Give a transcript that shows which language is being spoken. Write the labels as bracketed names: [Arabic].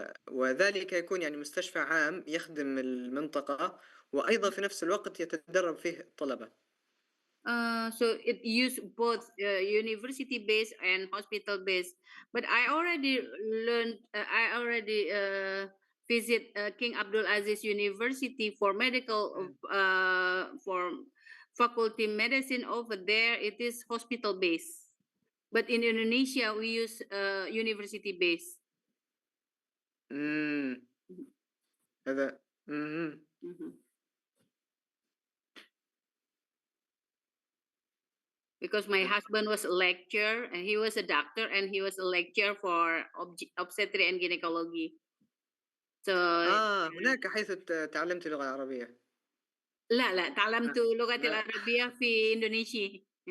[Arabic] وذلك يكون يعني مستشفى عام يخدم المنطقة، وأيضا في نفس الوقت يتدرب فيه الطلبة. [English] So it use both university based and hospital based. But I already learned. I already visit King Abdul Aziz University for medical for faculty medicine over there. It is hospital based. But in Indonesia we use university based. [Arabic] هذا مهم. [English] Because my husband was a lecturer and he was a doctor and he was a lecturer for obstetric and gynecology. So [Arabic] هناك حيث تعلمت اللغة العربية. لا تعلمت لغة العربية في إندونيسيا.